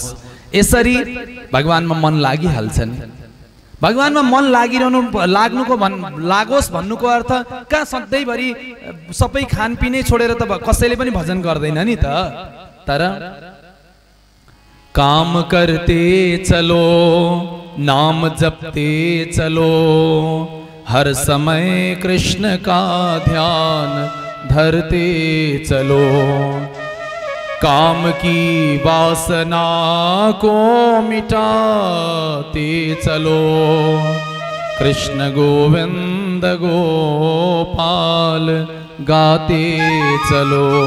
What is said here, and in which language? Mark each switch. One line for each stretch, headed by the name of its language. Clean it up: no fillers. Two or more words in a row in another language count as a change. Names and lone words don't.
Nepali: यसरी भगवानमा मन लागिहाल्छ नि। भगवानमा मन लागोस् भन्नुको अर्थ कहाँ सधैँभरि सबै खानपिनै छोडेर त कसैले पनि भजन गर्दैन नि त।
Hindi: तर काम करते चलो, नाम जपते चलो, हर समय कृष्ण का ध्यान धरते चलो, काम की वासना को मिटाते चलो, कृष्ण गोविंद गोपाल गाते चलो,